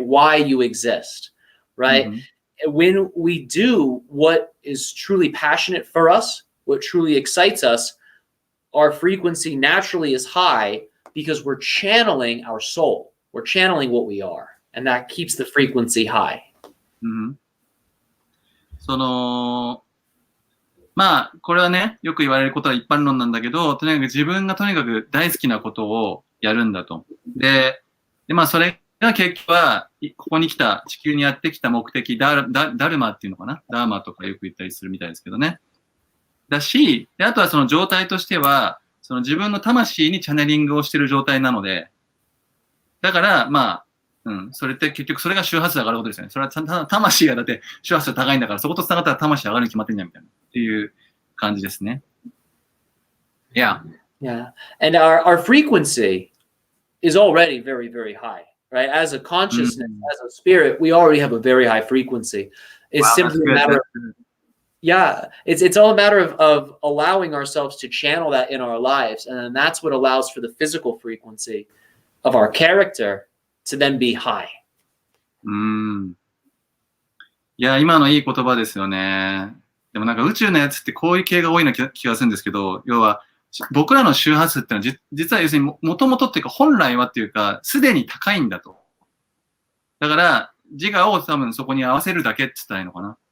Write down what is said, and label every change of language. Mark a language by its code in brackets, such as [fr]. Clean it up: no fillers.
[en] Why you exist, right? Mm-hmm. When we do what is truly passionate for us, what truly excites us, our frequency naturally is high because we're channeling our soul. We're channeling what we are, and that keeps the frequency high. Mm-hmm. [ja] そのまあこれはねよく言われることは一般論なんだけど、とにかく自分がとにかく大好きなことをやるんだと。でまあそれが結局はここに来た地球にやってきた目的ダルマっていうのかな、ダーマとかよく言ったりするみたいですけどね。だし、であとはその状態としてはその自分の魂にチャネリングをしている状態なので、だからまあ。それって結局それが周波数上がることですよね。それは魂がだって周波数高いんだからそこと繋がったら魂上がるに決まってんじゃんみたいなっていう感じですね。 [en] Yeah. Yeah. And our frequency is already very, very high, right? As a consciousness, as a spirit, we already have a very high frequency. It's Wow, simply a matter of, yeah, it's all a matter of allowing ourselves to channel that in our lives. And then that's what allows for the physical frequency of our character to then be high. [ja] いや、今のいい言葉ですよね。でもなんか宇宙のやつってこういう系が多いような気がするんですけど、要は僕らの周波数ってのは実は要するにもともとっていうか本来はっていうか、すでに高いんだと。だから自我を多分そこに合わせるだけって言ったらいいのかな。